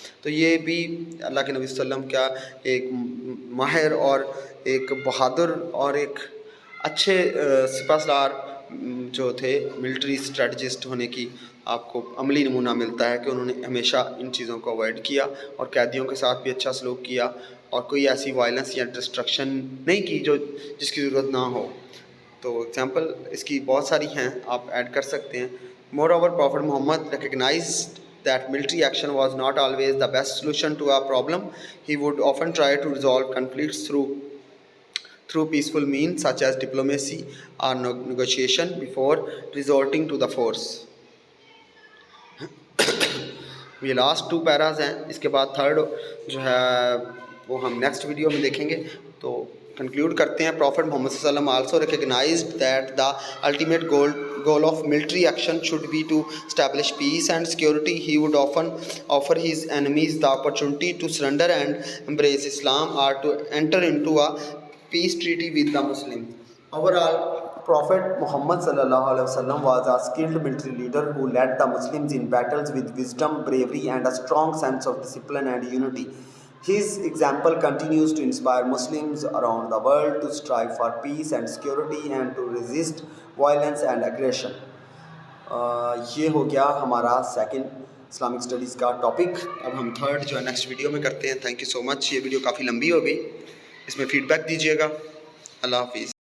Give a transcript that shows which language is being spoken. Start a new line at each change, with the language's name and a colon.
Urdu: تو یہ بھی اللہ کے نبی صلی اللہ علیہ وسلم کا ایک ماہر اور ایک بہادر اور ایک اچھے سپہ سالار جو تھے, ملٹری اسٹریٹجسٹ ہونے کی آپ کو عملی نمونہ ملتا ہے کہ انہوں نے ہمیشہ ان چیزوں کو اوائڈ کیا اور قیدیوں کے ساتھ بھی اچھا سلوک کیا, اور کوئی ایسی وائلنس یا ڈسٹرکشن نہیں کی جس کی ضرورت نہ ہو. تو ایگزامپل اس کی بہت ساری ہیں, آپ ایڈ کر سکتے ہیں.
English: Moreover, prophet Muhammad recognised that military action was not always the best solution to a problem. He would often try to resolve conflicts through peaceful means such as diplomacy or negotiation before resorting to the force.
Urdu: یہ last 2 پیراز ہیں, اس کے بعد third جو ہے وہ ہم next video میں دیکھیں گے. تو کنکلوڈ کرتے ہیں.
English: Prophet Muhammad صلی اللہ علیہ وسلم also recognised that the ultimate goal of military action should be to establish peace and security. He would often offer his enemies the opportunity to surrender and embrace Islam or to enter into a peace treaty with the Muslims. Overall, Prophet Muhammad sallallahu alaihi wasallam was a skilled military leader who led the Muslims in battles with wisdom, bravery, and a strong sense of discipline and unity. His example continues to inspire Muslims around the world to strive for peace and security and to resist violence and aggression.
Urdu: یہ ہو گیا ہمارا second Islamic studies کا topic. اب ہم third جو ہے next video میں کرتے ہیں. تھینک یو سو مچ. یہ ویڈیو کافی لمبی ہو گئی, اس میں فیڈ بیک دیجیے گا. اللہ حافظ.